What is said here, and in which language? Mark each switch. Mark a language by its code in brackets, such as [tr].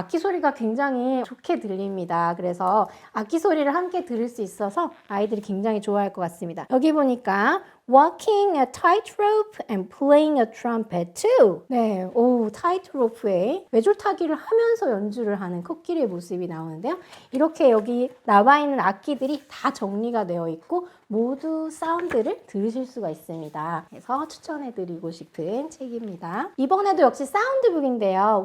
[ko] 악기 소리가 굉장히 좋게 들립니다. 그래서 악기 소리를 함께 들을 수 있어서 아이들이 굉장히 좋아할 것 같습니다. 여기 보니까 [en] Walking a tightrope and playing a trumpet too. [ko] 네, 타이트로프에 외줄타기를 하면서 연주를 하는 코끼리의 모습이 나오는데요. 이렇게 여기 나와 있는 악기들이 다 정리가 되어 있고 모두 사운드를 들으실 수가 있습니다. 그래서 추천해드리고 싶은 책입니다. 이번에도 역시 사운드북인데요.